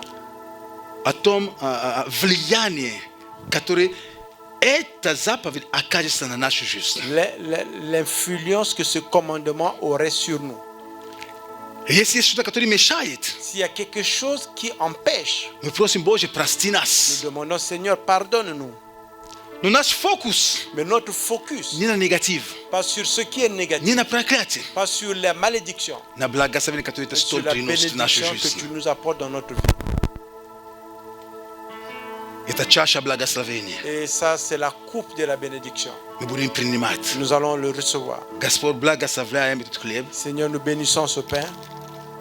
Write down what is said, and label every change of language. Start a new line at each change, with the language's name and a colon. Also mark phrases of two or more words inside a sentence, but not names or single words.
Russian: о том влиянии, которое эта заповедь окажется на нашу жизнь.
French: l'influence que ce commandement aurait sur nous.
Russian: Если есть что-то, которое мешает,
French: S'il y a quelque chose qui empêche,
Russian: мы просим Боже, прости
French: nous
Russian: нас.
French: demandons, Seigneur, pardonne-nous.
Russian: Но наш фокус
French: Mais notre focus,
Russian: не на негатив,
French: pas sur ce qui est négatif,
Russian: не на проклятие,
French: pas sur la malédiction,
Russian: на благословение, которое это
French: mais sur
Russian: столь
French: la
Russian: приносит в нашу
French: bénédiction que
Russian: жизнь.
French: tu nous apportes dans notre vie.
Russian: Это чаша благословения.
French: Et ça, c'est la coupe de la bénédiction.
Russian: Мы будем принимать.
French: Nous allons le recevoir.
Russian: Господь, благословляем этот хлеб.
French: Seigneur, nous bénissons ce pain